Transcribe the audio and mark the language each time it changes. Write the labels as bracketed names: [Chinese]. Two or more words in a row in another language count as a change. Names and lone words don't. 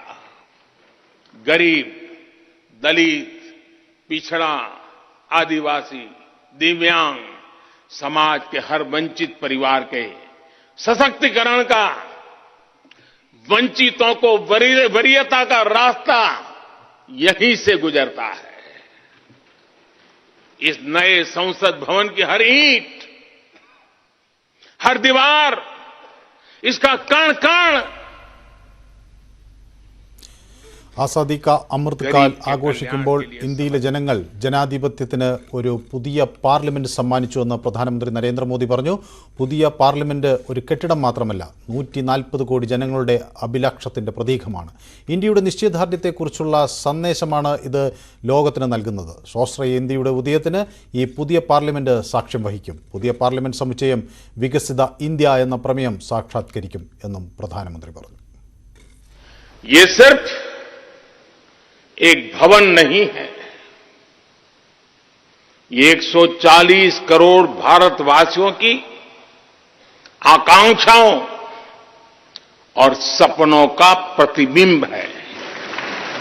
[Hindi] गरीब, दलित, पिछड़ा, आदिवासी, दिव्यांग, समाज के हर वंचित परिवार के सशक्तिकरण का, वंचितों को वरीयता का रास्ता यहीं से गुजरता है. इस नए संसद भवन की हर ईंट, हर दीवार, इसका कण कण [Malayalam] ആസാദി കാ അമൃത് കാൽ ആഘോഷിക്കുമ്പോൾ ഇന്ത്യയിലെ ജനങ്ങൾ ജനാധിപത്യത്തിന് ഒരു പുതിയ പാർലമെന്റ് സമ്മാനിച്ചുവെന്ന് പ്രധാനമന്ത്രി നരേന്ദ്രമോദി പറഞ്ഞു. പുതിയ പാർലമെന്റ് ഒരു കെട്ടിടം മാത്രമല്ല, 140 കോടി ജനങ്ങളുടെ അഭിലാഷത്തിന്റെ പ്രതീകമാണ്. ഇന്ത്യയുടെ നിശ്ചയദാർഢ്യത്തെക്കുറിച്ചുള്ള സന്ദേശമാണ് ഇത് ലോകത്തിന് നൽകുന്നത്. സ്വാശ്രയ ഇന്ത്യയുടെ ഉദയത്തിന് ഈ പുതിയ പാർലമെന്റ് സാക്ഷ്യം വഹിക്കും. പുതിയ പാർലമെന്റ് സമുച്ചയം വികസിത ഇന്ത്യ എന്ന പ്രമേയം സാക്ഷാത്കരിക്കും എന്നും പ്രധാനമന്ത്രി പറഞ്ഞു. [Hindi] एक भवन नहीं है, ये 140 करोड़ भारतवासियों की आकांक्षाओं और सपनों का प्रतिबिंब है.